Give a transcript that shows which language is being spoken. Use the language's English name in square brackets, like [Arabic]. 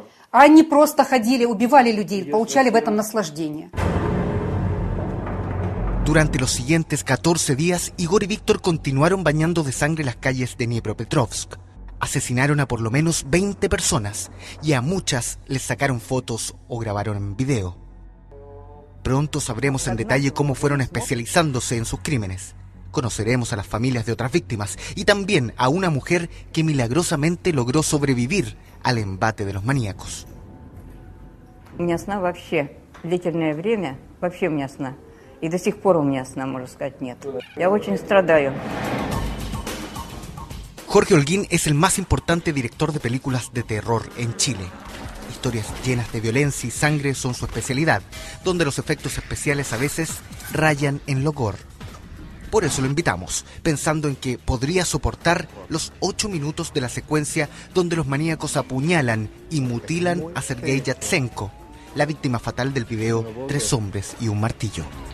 [Russian] Они просто ходили, убивали людей, получали в этом наслаждение. [Spanish] Durante los siguientes 14 días, Igor y Víctor continuaron bañando de sangre las calles de Dnipropetrovsk. Asesinaron a por lo menos 20 personas y a muchas les sacaron fotos o grabaron en video. Pronto sabremos en detalle cómo fueron especializándose en sus crímenes. Conoceremos a las familias de otras víctimas y también a una mujer que milagrosamente logró sobrevivir al embate de los maníacos. [Russian] У меня сна вообще длительное время, вообще у меня сна. И до сих пор у меня сна, можно сказать, нет. Я очень страдаю. [Spanish] Jorge Holguín es el más importante director de películas de terror en Chile. Historias llenas de violencia y sangre son su especialidad, donde los efectos especiales a veces rayan en lo gore. Por eso lo invitamos, pensando en que podría soportar los 8 minutos de la secuencia donde los maníacos apuñalan y mutilan a Sergei Yatsenko, la víctima fatal del video 3 hombres y un martillo.